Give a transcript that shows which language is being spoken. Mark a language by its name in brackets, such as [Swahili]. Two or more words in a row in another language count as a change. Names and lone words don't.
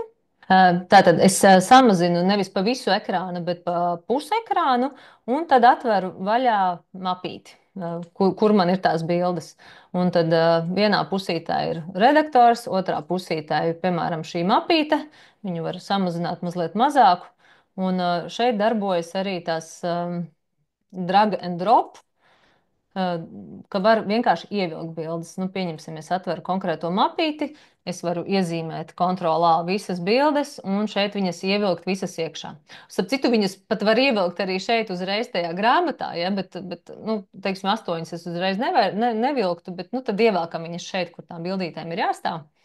[Latvian] Tātad es samazinu nevis pa visu ekrānu, bet pa pusi ekrānu, un tad atveru vaļā mapīti, kur man ir tās bildes. Un tad vienā pusītē ir redaktors, otrā pusītē ir, piemēram, šī mapīte. Viņu var samazināt mazliet mazāku. Un šeit darbojas arī tās [English] drag and drop, [Latvian] ka var vienkārši ievilkt bildes. Nu, pieņemsim, es atveru konkrēto mapīti, es varu iezīmēt kontrolā visas bildes, un šeit viņas ievilkt visas iekšā. Starp citu, viņas pat var ievilkt arī šeit uzreiz tajā grāmatā, ja, bet nu, teiksim, 8 es uzreiz nevilktu, bet nu, tad ievelkam viņas šeit, kur tām bildītēm ir jāstāv.